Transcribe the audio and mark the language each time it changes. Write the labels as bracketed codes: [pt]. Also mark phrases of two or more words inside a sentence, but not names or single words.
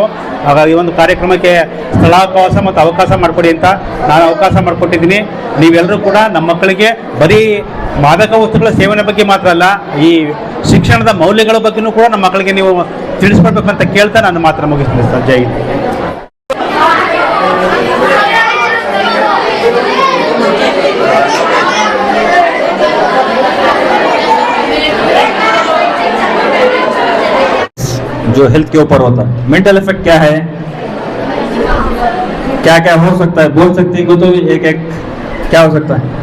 [kn] ಆಗ ಈ ಒಂದು ಕಾರ್ಯಕ್ರಮಕ್ಕೆ ಸ್ಥಳಾವಕಾಶ ಮತ್ತು ಅವಕಾಶ ಮಾಡಿಕೊಡಿ ಅಂತ ನಾನು ಅವಕಾಶ ಮಾಡಿಕೊಟ್ಟಿದ್ದೀನಿ. ನೀವೆಲ್ಲರೂ ಕೂಡ ನಮ್ಮ ಮಕ್ಕಳಿಗೆ ಬರೀ ಮಾದಕ ವಸ್ತುಗಳ ಸೇವನೆ ಬಗ್ಗೆ ಮಾತ್ರ ಅಲ್ಲ, ಈ ಶಿಕ್ಷಣದ ಮೌಲ್ಯಗಳ ಬಗ್ಗೆಯೂ ಕೂಡ ನಮ್ಮ ಮಕ್ಕಳಿಗೆ ನೀವು ತಿಳಿಸ್ಕೊಡ್ಬೇಕು ಅಂತ ಕೇಳ್ತಾ ನಾನು ಮಾತ್ರ ಮುಗಿಸ್ತೀನಿ ಸರ್. [hi] जय हिंद. जो हेल्थ के ऊपर होता है, [en] mental effect [hi] क्या है, क्या क्या हो सकता है, बोल सकती हो तो एक एक क्या हो सकता है?